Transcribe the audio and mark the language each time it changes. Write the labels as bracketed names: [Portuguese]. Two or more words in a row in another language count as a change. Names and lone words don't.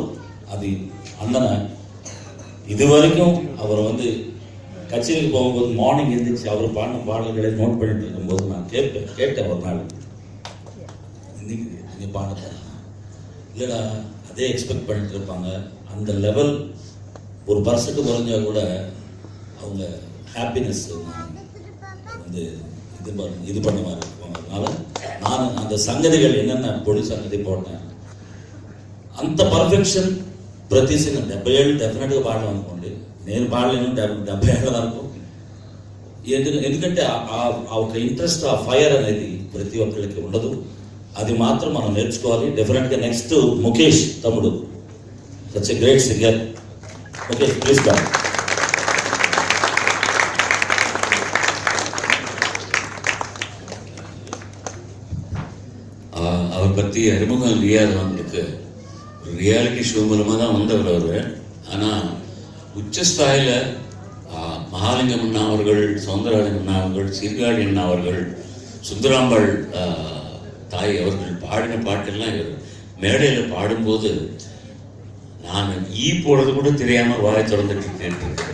[Tamil] அது அண்ணனை இது வரைக்கும் அவர் கச்சேரிக்கு போகும்போது மார்னிங் எழுந்திரிச்சு அவர் பாடின பாடல்களை நோட் பண்ணிட்டு இருக்கும்போது நான் கேட்டேன் ஒரு நாள், இன்னைக்கு நீங்கள் பாடுறேன் இல்லைடா, அதே எக்ஸ்பெக்ட் பண்ணிட்டு இருப்பாங்க. அந்த லெவல் ஒரு பர்சன்ட் குறைஞ்சா கூட அவங்க ஹாப்பினஸ் இது பண்ண மாதிரி இருக்கும். அதனால நான் அந்த சங்கதிகள் என்னென்ன பொடி சங்கதி போட்டேன், [Telugu] అంత పర్ఫెక్షన్ ప్రతి సింగర్ 70 డెఫినెట్గా పాడడం అనుకోండి, నేను పాడలేను 70 వరకు. ఎందుకంటే ఆ ఒక ఇంట్రెస్ట్, ఆ ఫైర్ అనేది ప్రతి ఒక్కరికి ఉండదు. అది మాత్రం మనం నేర్చుకోవాలి. డెఫినెట్గా నెక్స్ట్ ముఖేష్ తమ్ముడు, [English] such a great singer. Mukesh please come. [Tamil] அவரை பற்றி அறிமுகம் இல்லையாதவங்களுக்கு ரியாலிட்டி ஷோ மூலமாக தான் வந்தவர் அவர். ஆனால் உச்சஸ்தாயில் மகாலிங்கம் அண்ணா அவர்கள், சௌந்தரராஜன் அண்ணா அவர்கள், சீர்காழி அண்ணா அவர்கள், சுந்தராம்பாள் தாய் அவர்கள் பாடின பாட்டெல்லாம் இவர் மேடையில் பாடும்போது நான் போடுறது கூட தெரியாமல் வாய் திறந்துட்டு கேட்டிருக்கேன்.